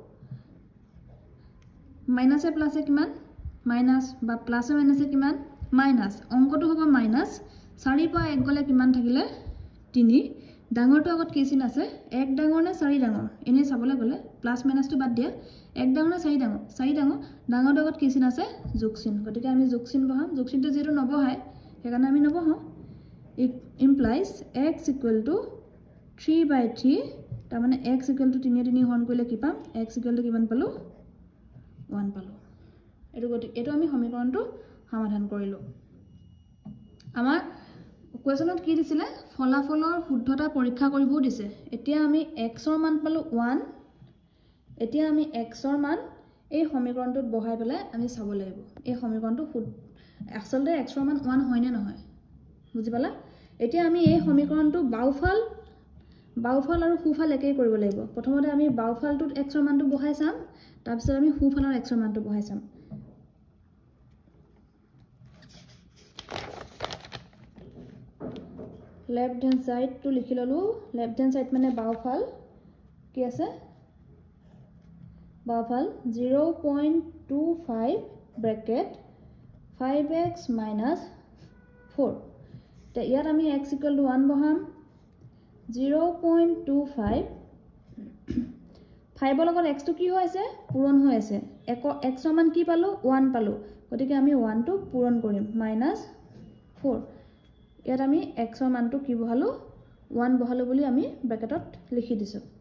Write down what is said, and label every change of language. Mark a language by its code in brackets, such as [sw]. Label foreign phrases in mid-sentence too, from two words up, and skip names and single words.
[as] মাইনাসে প্লাসে কিমান মাইনাস বা প্লাসে মাইনাসে কিমান মাইনাস অঙ্কটো হ'ব মাইনাস 4 পা 1 গলে কিমান থাকিলে 3 ডাঙৰটো আগত কি চিন আছে 1 ডাঙৰ নে 4 ডাঙৰ এনে চাবলৈ গলে প্লাস মাইনাসটো বাদ দিয়া 1 ডাঙৰ নে 4 ডাঙৰ 4 ডাঙৰ ডাঙৰটো আগত কি চিন আছে যোগ চিন গতিকে আমি যোগ চিন বহাম যোগ চিনটো যেটো নবহাই সেইকাৰণে আমি নবহাও [en] it implies x equal to 3/3 [as] তাৰ মানে [en] x equal to 3 [as] হৰণ কৰিলে কি পাম [en] x equal to [as] কিমান পালো 1 পালো এটো আমি সমীকৰণটো সমাধান কৰিলো আমাৰ কোৱেশ্যনত কি দিছিলে ফলাফলৰ শুদ্ধতা পৰীক্ষা কৰিবও দিছে এতিয়া আমি x ৰ মান পালো 1 এতিয়া আমি x ৰ মান এই সমীকৰণটোত বহাই পেলাই আমি চাব লাগিব এই সমীকৰণটো আসলতে x ৰ মান 1 হয় নে নহয় বুজি পালা এতিয়া আমি এই সমীকৰণটো বাওফাল আৰু সোঁফাল একেই কৰিব লাগিব প্ৰথমতে আমি বাওফালটোত x ৰ মানটো বহাই চাম তাৰ পিছত আমি সোঁফালৰ x ৰ মানটো বহাই চাম [en] left hand side [as] to লিখি ললো [en] left hand side [as] মানে বাওফাল কি আছে বাওফাল 0.25 ব্র্যাকেট 5x - 4 তে ইয়াত আমি x = 1 বহাম 0.25 5 ৰ লগত x টো কি হৈ আছে পূৰণ হৈ আছে x ৰ মান কি পালো 1 পালো গতিকে আমি 1 টো পূৰণ কৰিম -4 ইয়াত আমি x ৰ মানটো কি বহালো 1 বহালো বুলি আমি ব্র্যাকেটত লিখি দিছো